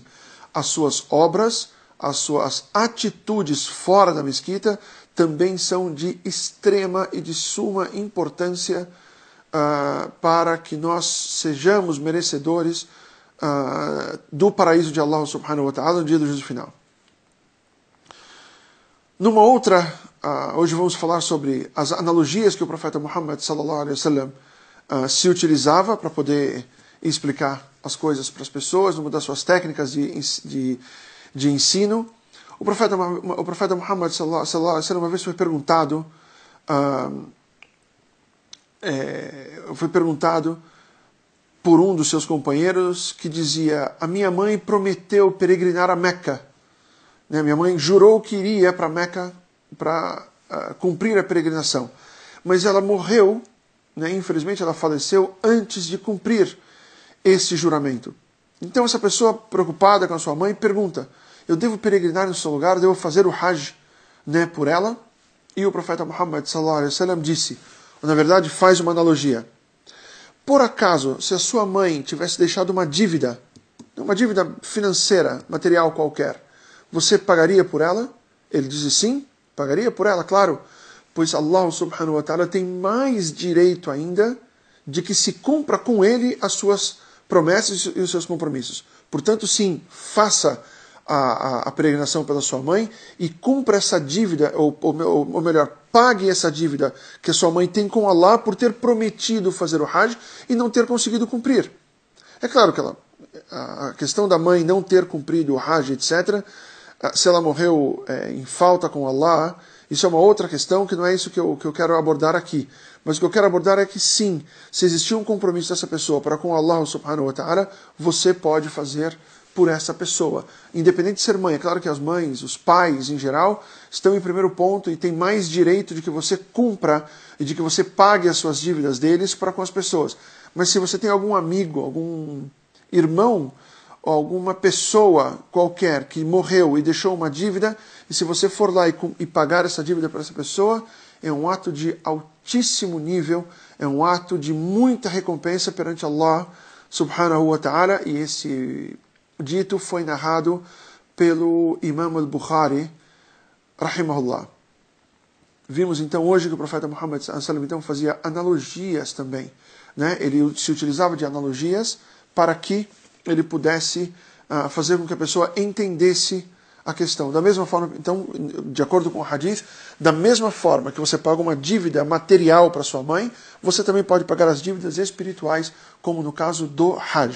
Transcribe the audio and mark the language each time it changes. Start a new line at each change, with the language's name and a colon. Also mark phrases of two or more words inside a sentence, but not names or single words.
Portuguese: As suas obras, as suas atitudes fora da mesquita também são de extrema e de suma importância para que nós sejamos merecedores do paraíso de Allah
Arabic: سبحانه وتعالى
Portuguese: no dia do juízo final. Numa outra, hoje vamos falar sobre as analogias que o profeta Muhammad
Arabic: صلى الله عليه وسلم
Portuguese: se utilizava para poder explicar as coisas para as pessoas, numa das suas técnicas de ensino. O profeta Muhammad
Arabic: صلى الله عليه وسلم
Portuguese: uma vez foi perguntado por um dos seus companheiros que dizia: a minha mãe prometeu peregrinar a Meca. Minha mãe jurou que iria para Meca para cumprir a peregrinação. Mas ela morreu, infelizmente ela faleceu antes de cumprir esse juramento. Então essa pessoa preocupada com a sua mãe pergunta: eu devo peregrinar no seu lugar, devo fazer o Hajj por ela? E o profeta Muhammad
Arabic: صلى الله عليه وسلم
Portuguese: disse, na verdade faz uma analogia: por acaso, se a sua mãe tivesse deixado uma dívida financeira, material qualquer, você pagaria por ela? Ele diz sim, pagaria por ela, claro, pois Allah
Arabic: سبحانه وتعالى
Portuguese: tem mais direito ainda de que se cumpra com ele as suas promessas e os seus compromissos. Portanto, sim, faça a peregrinação pela sua mãe e cumpra essa dívida, ou melhor, pague essa dívida que a sua mãe tem com Allah por ter prometido fazer o Hajj e não ter conseguido cumprir. É claro que a questão da mãe não ter cumprido o Hajj, etc., se ela morreu em falta com Allah, isso é uma outra questão que não é isso que eu quero abordar aqui. Mas o que eu quero abordar é que sim, se existir um compromisso dessa pessoa para com Allah
Arabic: سبحانه وتعالى,
Portuguese: você pode fazer por essa pessoa. Independente de ser mãe, é claro que as mães, os pais em geral, estão em primeiro ponto e têm mais direito de que você cumpra e de que você pague as suas dívidas deles para com as pessoas. Mas se você tem algum amigo, algum irmão, ou alguma pessoa qualquer que morreu e deixou uma dívida, e se você for lá e pagar essa dívida para essa pessoa, é um ato de altíssimo nível, é um ato de muita recompensa perante Allah
Arabic: سبحانه وتعالى,
Portuguese: e esse dito foi narrado pelo Imam al-Bukhari, rahimahullah. Vimos então hoje que o profeta Muhammad
Arabic: صلى الله عليه وسلم
Portuguese: então fazia analogias também. Ele se utilizava de analogias para que ele pudesse fazer com que a pessoa entendesse a questão. Da mesma forma, então, de acordo com o hadith, da mesma forma que você paga uma dívida material para sua mãe, você também pode pagar as dívidas espirituais, como no caso do Hajj.